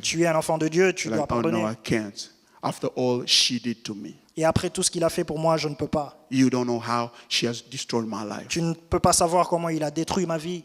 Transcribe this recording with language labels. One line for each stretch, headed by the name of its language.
French: Tu es un enfant de Dieu, tu dois
English: Like, oh no,
French: pardonner.
English: I can't. After all she did to me.
French: Et après tout ce qu'il a fait pour moi, je ne peux pas.
English: You don't know how she has destroyed my life.
French: Tu ne peux pas savoir comment il a détruit ma vie.